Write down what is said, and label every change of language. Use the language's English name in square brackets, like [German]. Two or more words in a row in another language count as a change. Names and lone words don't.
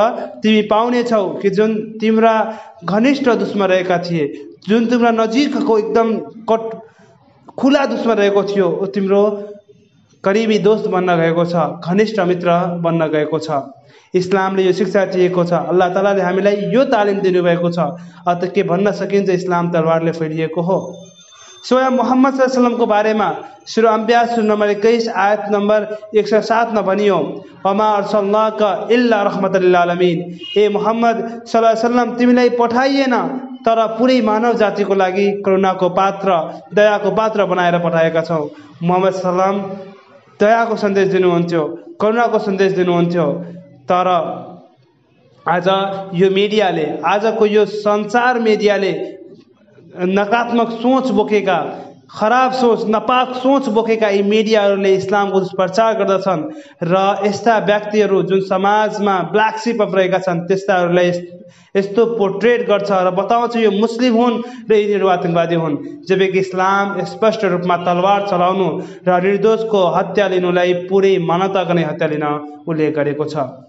[Nepali] तिमी पाउनेछौ कि जुन तिम्रा घनिष्ठ दुश्मन रहेका थिए, जुन तिम्रा नजिकको एकदम खुला दुश्मन रहेको थियो, वो तिम्रो करिबी दोस्त बन्न गएको छ, घनिष्ठ मित्र बन्न गएको छ। इस्लामले यो शिक्षा दिएको छ। अल्लाह तालाले हामीलाई यो तालिम दिनुभएको छ। अत के भन्न सकिन्छ, इस्लाम तरवारले फैलिएको हो। स्वयं मोहम्मद [Arabic] صلى الله عليه وسلم [Hindi] को बारे में [Nepali] सूरह अंबिया सूरह नंबर 21 आयत नंबर 107 में भनियो, [Arabic] وما أرسلناك إلا رحمة للعالمين. [Nepali] ए मोहम्मद [Arabic] صلى الله عليه وسلم [Nepali] तिमीलाई पठाइएन तर पुरै मानव जातिको लागि करुणाको पात्र, दयाको पात्र बनाएर पठाएका छौ। मोहम्मद [Arabic] صلى الله عليه وسلم [Nepali] दयाको सन्देश दिनुहुन्थ्यो, करुणाको सन्देश दिनुहुन्थ्यो। तर आज यो मिडियाले, आजको यो संसार मिडियाले नकारात्मक सोच बोकेका, खराब सोच, नपाक सोच बोकेका यी मिडियाहरूले इस्लामको दुष्प्रचार गर्दछन् र यस्ता व्यक्तिहरू जुन समाजमा [English] black sheep of [Nepali] रहेका छन् त्यस्ताहरूलाई यस्तो पोर्ट्रेट गर्छ र बताउँछ यो मुस्लिम हुन् र यिनीहरू आतंकवादी हुन्, जबकि इस्लाम स्पष्ट रूपमा तलवार चलाउनु र निर्दोषको हत्या लिनुलाई पुरै मानवताको नै हत्या लिन उल्लेख गरेको छ।